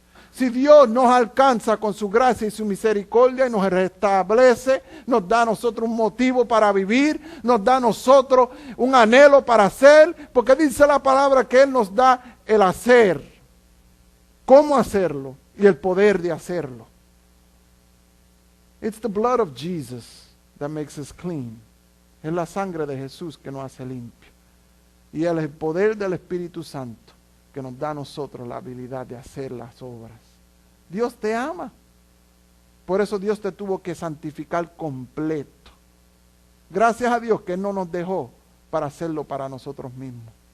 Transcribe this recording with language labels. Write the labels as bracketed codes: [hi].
[es] Si Dios nos alcanza con su gracia y su misericordia y nos restablece, nos da a nosotros un motivo para vivir, nos da a nosotros un anhelo para hacer, porque dice la palabra que Él nos da el hacer, cómo hacerlo y el poder de hacerlo. [en] It's the blood of Jesus that makes us clean. [es] Es la sangre de Jesús que nos hace limpio. Y es el poder del Espíritu Santo que nos da a nosotros la habilidad de hacer las obras. Dios te ama. Por eso Dios te tuvo que santificar completo. Gracias a Dios que Él no nos dejó para hacerlo para nosotros mismos.